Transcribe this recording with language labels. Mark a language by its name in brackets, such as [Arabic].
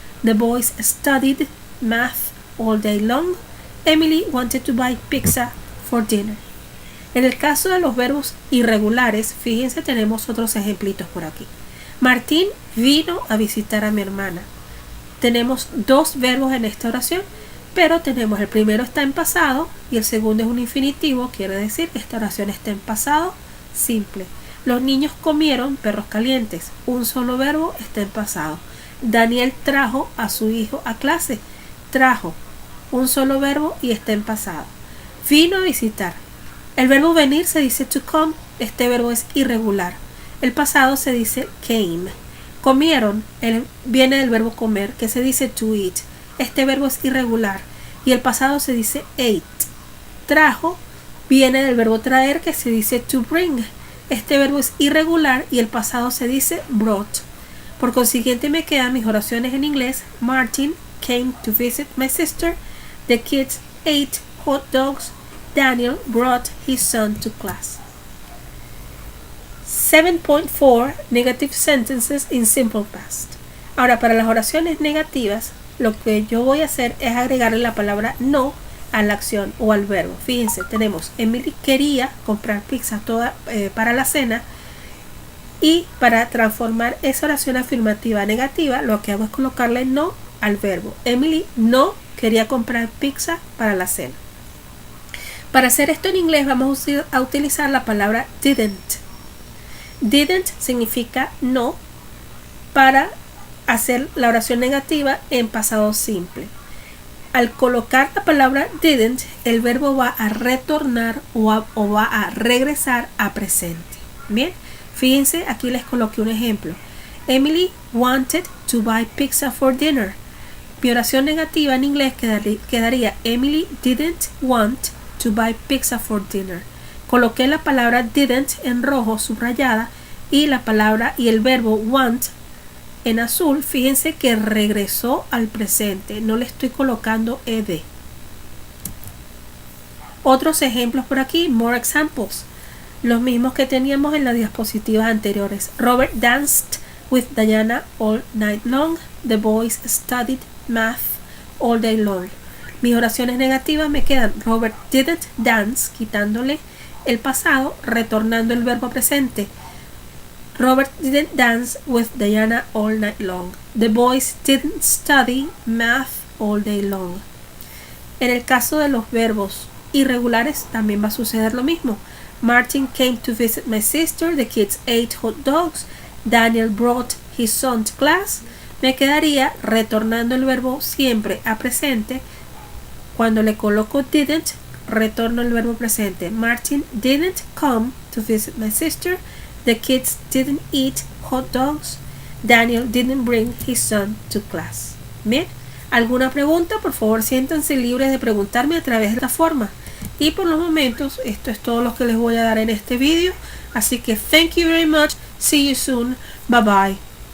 [English] The boys studied math all day long. Emily wanted to buy pizza for dinner. [Spanish] En el caso de los verbos irregulares, fíjense, tenemos otros ejemplitos por aquí. Martín vino a visitar a mi hermana. Tenemos dos verbos en esta oración, pero tenemos el primero está en pasado y el segundo es un infinitivo, quiere decir que esta oración está en pasado simple. Los niños comieron perros calientes, un solo verbo está en pasado. Daniel trajo a su hijo a clase. Trajo un solo verbo y está en pasado. Vino a visitar. El verbo venir se dice [English] to come, [Spanish] este verbo es irregular. El pasado se dice came. Comieron, viene del verbo comer, que se dice [English] to eat. [Spanish] Este verbo es irregular y el pasado se dice ate. Trajo, viene del verbo traer, que se dice [English] to bring. [Spanish] Este verbo es irregular y el pasado se dice brought. Por consiguiente me quedan mis oraciones en inglés. [English] Martin came to visit my sister. The kids ate hot dogs. Daniel brought his son to class. 7.4 Negative sentences in simple past. [Spanish] Ahora, para las oraciones negativas, lo que yo voy a hacer es agregarle la palabra no a la acción o al verbo. Fíjense, tenemos Emily quería comprar pizza para la cena, y para transformar esa oración afirmativa a negativa, lo que hago es colocarle no al verbo. Emily no quería comprar pizza para la cena. Para hacer esto en inglés vamos a utilizar la palabra didn't. Didn't significa no para hacer la oración negativa en pasado simple. Al colocar la palabra didn't, el verbo va a retornar o va a regresar a presente. Bien, fíjense, aquí les coloqué un ejemplo. [English] Emily wanted to buy pizza for dinner. [Spanish] Mi oración negativa en inglés quedaría [English] Emily didn't want to buy pizza for dinner. [Spanish] Coloqué la palabra didn't en rojo subrayada y la palabra y el verbo want en azul. Fíjense que regresó al presente, no le estoy colocando ed. Otros ejemplos por aquí, [English] more examples, [Spanish] los mismos que teníamos en las diapositivas anteriores. [English] Robert danced with Diana all night long. The boys studied math all day long. [Spanish] Mis oraciones negativas me quedan Robert [English] didn't dance, [Spanish] quitándole el pasado, retornando el verbo presente. [English] Robert didn't dance with Diana all night long. The boys didn't study math all day long. [Spanish] En el caso de los verbos irregulares también va a suceder lo mismo. [English] Martin came to visit my sister. The kids ate hot dogs. Daniel brought his son to class. [Spanish] Me quedaría retornando el verbo siempre a presente. Cuando le coloco didn't, retorno el verbo presente. [English] Martin didn't come to visit my sister. The kids didn't eat hot dogs. Daniel didn't bring his son to class. [Spanish] Bien, ¿alguna pregunta? Por favor, siéntanse libres de preguntarme a través de esta forma. Y por los momentos, esto es todo lo que les voy a dar en este vídeo. Así que [English] thank you very much. See you soon. Bye bye.